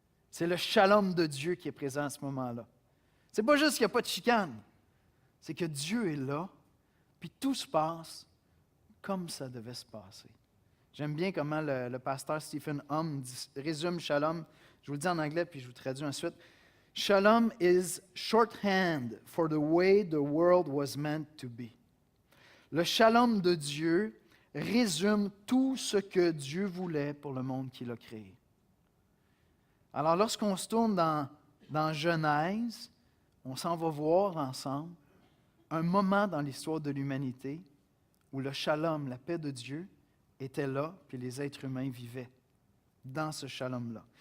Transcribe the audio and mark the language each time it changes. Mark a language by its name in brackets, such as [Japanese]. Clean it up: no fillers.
[French] C'est le shalom de Dieu qui est présent à ce moment-là. C'est pas juste qu'il n'y a pas de chicane, c'est que Dieu est là, puis tout se passe comme ça devait se passer. J'aime bien comment le pasteur Stephen Hum résume shalom. Je vous le dis en anglais, puis je vous traduis ensuite. [English] Shalom is shorthand for the way the world was meant to be. [French] Le shalom de Dieu résume tout ce que Dieu voulait pour le monde qu'il a créé. Alors, lorsqu'on se tourne dans Genèse, on s'en va voir ensemble un moment dans l'histoire de l'humanité où le shalom, la paix de Dieu, était là, puis les êtres humains vivaient dans ce shalom-là.